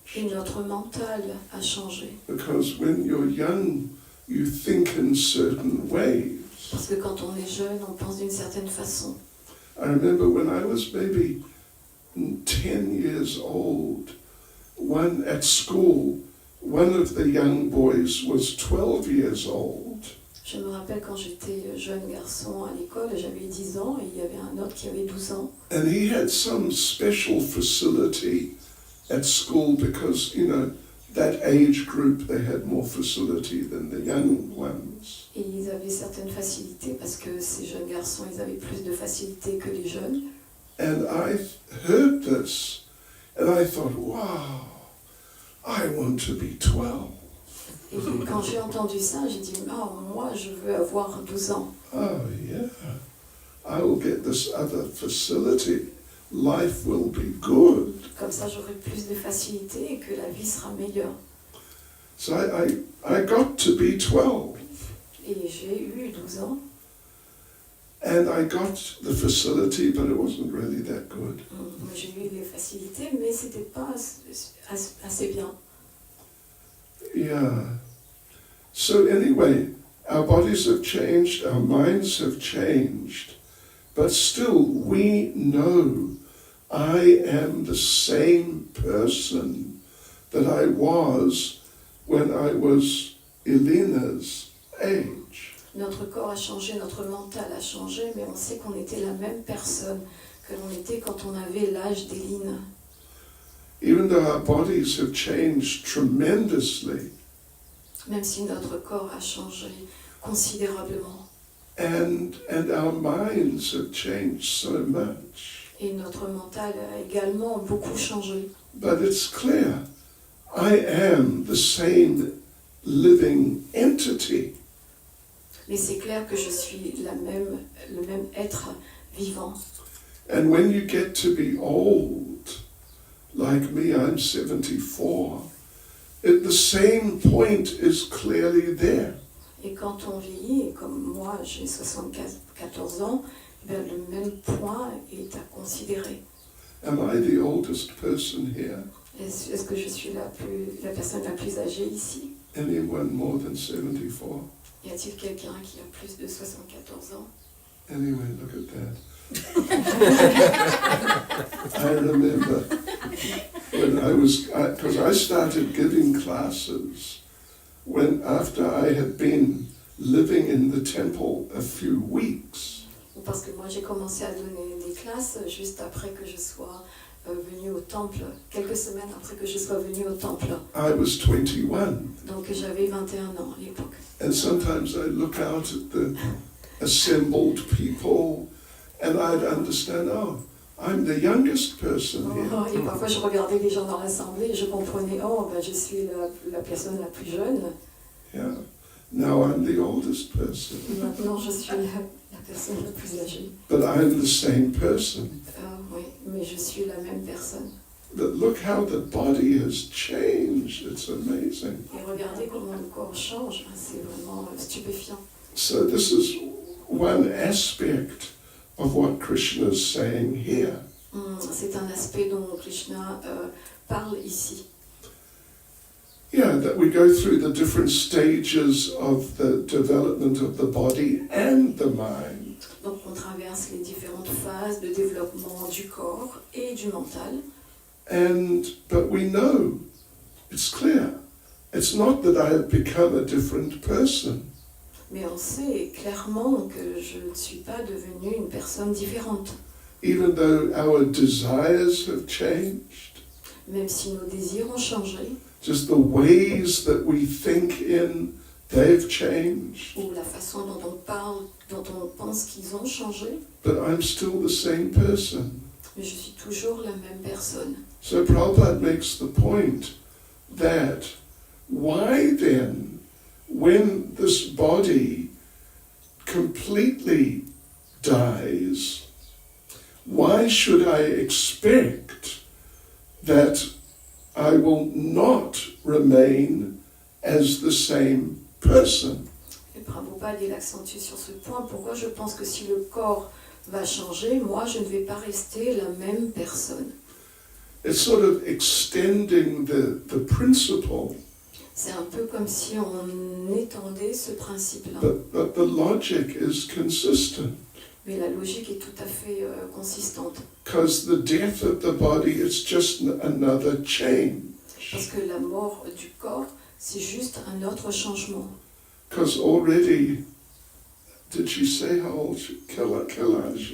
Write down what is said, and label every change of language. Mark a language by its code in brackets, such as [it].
[fr] et notre mental a changé. [en] Because when you're young, you think in certain ways. [fr] Parce que quand on est jeune, on pense d'une certaine façon. [en] I remember when I was maybe 10 years old, at school, one of the young boys was 12 years old. [fr] Je me rappelle quand j'étais jeune garçon à l'école, j'avais 10 ans, et il y avait un autre qui avait 12 ans. [en] And he had some special facility at school because, you know, that age group, they had more facility than the young ones. [fr] Et ils avaient certaines facilités, parce que ces jeunes garçons, ils avaient plus de facilité que les jeunes. [en] And I heard this, and I thought, wow, I want to be 12. [fr] Et quand j'ai entendu ça, j'ai dit, ah, moi, je veux avoir 12 ans. [en] Oh, yeah, I will get this other facility. Life will be good. [fr] Comme ça, j'aurai plus de facilité et que la vie sera meilleure. [en] So I got to be 12. [fr] Et j'ai eu 12 ans. [en] And I got the facility, but it wasn't really that good. [fr] Moi, j'ai eu les facilités, mais c'était pas assez bien. [en] Yeah. So anyway, our bodies have changed, our minds have changed, but still we know I am the same person that I was when I was Elena's age. [fr] Notre corps a changé, notre mental a changé, mais on sait qu'on était la même personne que l'on était quand on avait l'âge d'Éline. [en] Even though our bodies have changed tremendously, [fr] Même si notre corps a changé considérablement. [en] and our minds have changed so much. [fr] Et notre mental a également beaucoup changé. [en] But it's clear, I am the same living entity. [fr] Mais c'est clair que je suis le même être vivant. [en] And when you get to be old, like me, I'm 74, the same point is clearly there. [fr] Et quand on vieillit, et comme moi j'ai 74 ans, ben le même point est à considérer. [en] Am I the oldest person here? [fr] Est-ce que je suis la personne la plus âgée ici? [en] Anyone more than 74? [fr] Y a-t-il quelqu'un qui a plus de 74 ans? [en] Anyway, look at that. I remember when because I started giving classes after I had been living in the temple a few weeks. [fr] Parce que moi j'ai commencé à donner des classes juste après que je sois venue au temple, quelques semaines après que je sois venue au temple. [en] I was 21. [fr] Donc j'avais 21 ans à l'époque. [en] And sometimes I'd look out at the assembled people and I'd understand, oh, I'm the youngest person here. [fr] Et parfois je regardais les gens dans l'assemblée et je comprenais, oh ben je suis la personne la plus jeune. [en] Yeah. Now I'm the oldest person. [fr] Maintenant je suis la personne la plus âgée. [en] But I'm the same person. [fr] Oui, mais je suis la même personne. [en] But look how the body has changed. It's amazing. [fr] Et regardez comment le corps change, c'est vraiment stupéfiant. [en] So this is one aspect of what Krishna is saying here. [fr] C'est un aspect dont Krishna parle ici. [en] Yeah, that we go through the different stages of the development of the body and the mind. [fr] Donc on traverse les différentes phases de développement du corps et du mental. [en] But we know, it's clear, it's not that I have become a different person. [fr] Mais on sait clairement que je ne suis pas devenue une personne différente. [en] Even though our desires have changed, [fr] Même si nos désirs ont changé, [en] just the ways that we think in, they've changed. [fr] ou la façon dont on parle, dont on pense qu'ils ont changé, [en] But I'm still the same person. [fr] mais je suis toujours la même personne. [en] So Prabhupada makes the point that why then, when this body completely dies, why should I expect that I will not remain as the same person? [fr] Et Prabhupada il accentue sur ce point. Pourquoi je pense que si le corps va changer, moi je ne vais pas rester la même personne. [en] It's sort of extending the principle, [fr] C'est un peu comme si on étendait ce principe-là. [en] but the logic is consistent. [fr] Mais la logique est tout à fait consistante. [en] Because the death of the body is just another change. [fr] Parce que la mort du corps, c'est juste un autre changement. [en] Because already, did she say how old she, Kailash?